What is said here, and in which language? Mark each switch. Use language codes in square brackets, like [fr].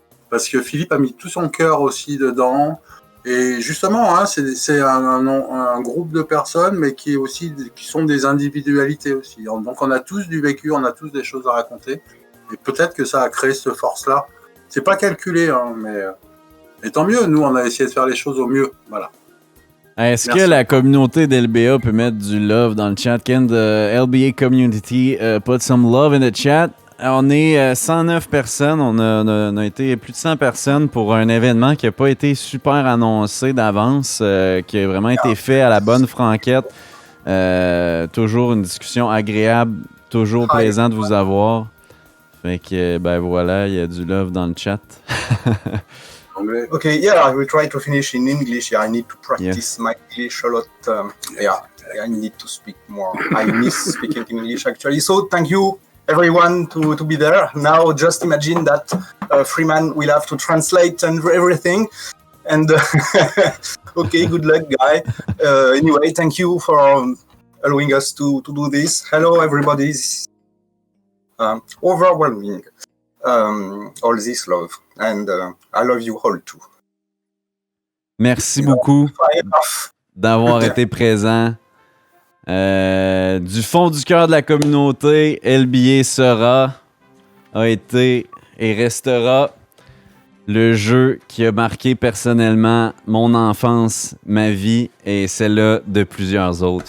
[fr] Parce que Philippe a mis tout son cœur aussi dedans. Et justement, hein, c'est un groupe de personnes, mais qui sont des individualités aussi. Donc on a tous du vécu, on a tous des choses à raconter. Et peut-être que ça a créé cette force-là. C'est pas calculé, hein, mais tant mieux. Nous, on a essayé de faire les choses au mieux. Voilà. Est-ce que la communauté d'LBA peut mettre du love dans le chat? [en] Can the LBA community put some love in the chat? [fr] On est 109 personnes. On a été plus de 100 personnes pour un événement qui n'a pas été super annoncé d'avance, qui a vraiment été fait à la bonne franquette. Toujours une discussion agréable, toujours plaisant de vous avoir. Fait que, ben voilà, il y a du love dans le chat. [en] Okay, yeah, I will try to finish in English. Yeah, I need to practice my English a lot. I need to speak more. I miss speaking English, actually. So, thank you, everyone, to be there. Now, just imagine that Freeman will have to translate and everything. And, okay, good luck, guy. Anyway, thank you for allowing us to do this. Hello, everybody. Overwhelming, all this love, and I love you all too. [fr] Merci beaucoup d'avoir été présent. Du fond du cœur de la communauté, LBA a été et restera le jeu qui a marqué personnellement mon enfance, ma vie et celle-là de plusieurs autres.